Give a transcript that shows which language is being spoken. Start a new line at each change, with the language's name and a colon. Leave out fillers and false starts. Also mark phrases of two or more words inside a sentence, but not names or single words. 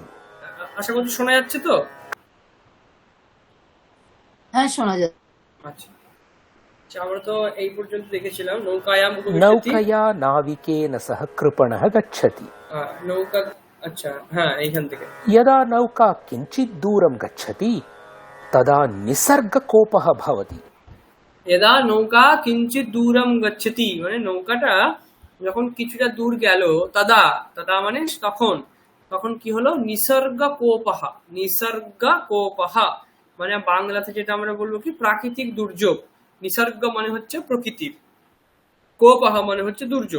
Bangla: আশা করছি শোনা যাচ্ছে তো? হ্যাঁ শোনা যাচ্ছে। আচ্ছা, আমরা তো এই পর্যন্ত দেখেছিলাম
Sanskrit: নৌকায়াম উপবিশতি। नौकया नाविकेन सह कृपणः गच्छति।
Bangla: নৌকা, আচ্ছা হ্যাঁ, এইখান থেকে
Sanskrit: यदा नौका किञ्चित् दूरं गच्छति तदा निसर्गकोपः भवति। यदा নৌকা কিঞ্চিৎ দূরম গচ্ছতি,
Bangla: মানে নৌকাটা যখন কিছুটা দূর গেল,
Sanskrit: তদা তদা
Bangla: মানে তখন, তখন কি হলো,
Sanskrit: নিসর্গ কোপহ। নিসর্গ কোপহ
Bangla: মানে বাংলাতে যেটা আমরা বলবো কি, প্রাকৃতিক দুর্যোগ। নিসর্গ মানে হচ্ছে প্রকৃতির, কোপহ মানে হচ্ছে দুর্যোগ।